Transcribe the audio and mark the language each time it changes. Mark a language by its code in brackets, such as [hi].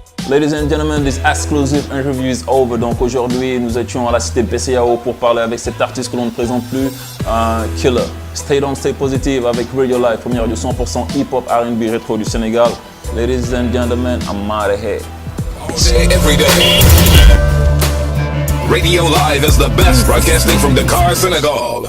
[en] Ladies and gentlemen, this exclusive interview is over. [fr] Donc aujourd'hui, nous étions à la cité PCAO pour parler avec cet artiste que l'on ne présente plus, Killer. [en] Stay down, stay positive [fr] avec Radio Live, première radio 100% hip-hop R&B rétro du Sénégal. [en] Ladies and gentlemen, I'm out of here. Every day. Radio Live is the best broadcasting from Dakar, Senegal.